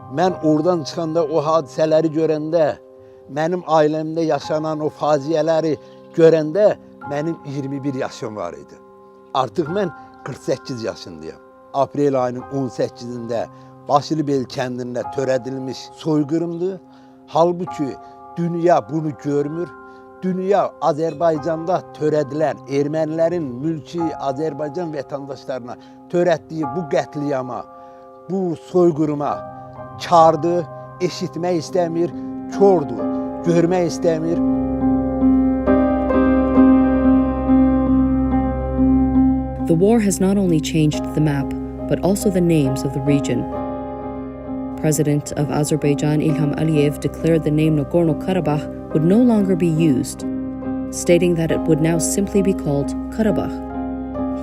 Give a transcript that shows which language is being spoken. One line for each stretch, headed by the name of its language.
Azerbaijani: Mən oradan çıxanda o hadisələri görəndə, mənim ailəmdə yaşanan o faciələri görəndə mənim 21 yaşım var idi. Artıq mən 48 yaşındayım. Aprel ayının 18-də Başlıbel kəndində törədilmiş soyqırımdır. Halbuki dünya bunu görmür. Dünya Azərbaycanda törədilən ermənilərin mülki Azərbaycan vətəndaşlarına törətdiyi bu qətliyama, bu soyqırıma kardır, eşitmək istəmir, kördur, görmək istəmir.
English: The war has not only changed the map, but also the names of the region. President of Azerbaijan İlham Aliyev declared the name Nagorno-Karabakh would no longer be used, stating that it would now simply be called Karabakh.